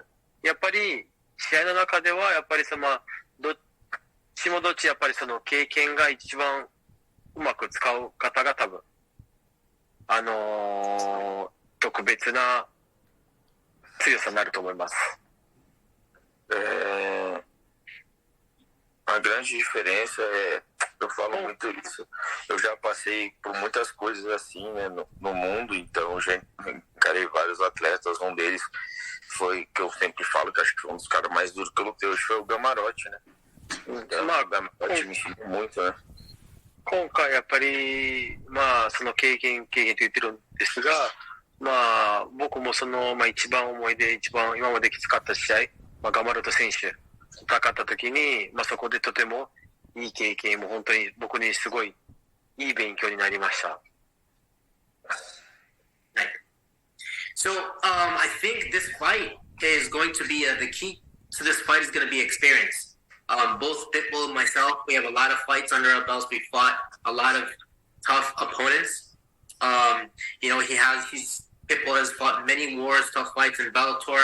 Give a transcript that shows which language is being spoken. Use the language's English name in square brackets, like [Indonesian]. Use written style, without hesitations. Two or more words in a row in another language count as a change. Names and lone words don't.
[Japanese] やっぱり試合の中ではやっぱりどっちもどっちやっぱり経験が一番うまく使う方が多分特別な強さになると思います。 [Portuguese] grande diferença eu falo muito isso. Eu já passei por muitas coisas assim, né, no mundo, então eu já encarei vários atletas. Um deles foi, que eu sempre falo, que acho que foi um dos caras mais duros que eu lutei hoje, foi o Gamarote, né? Então, o Gamarote me ensinou muito, né? [Japanese] 今回やっぱり、その経験と言ってるんですが、僕もその、一番思い出、一番今まできつかった試合、ガマルト選手、戦った時に、そこでとてもいい経験も本当に僕にすごいいい勉強になりました。 [English] So, I think this fight is going to be the key to this fight is going to be experience. Both Pitbull and myself, we have a lot of fights under our belts. We fought a lot of tough opponents. Pitbull has fought many wars, tough fights in Bellator.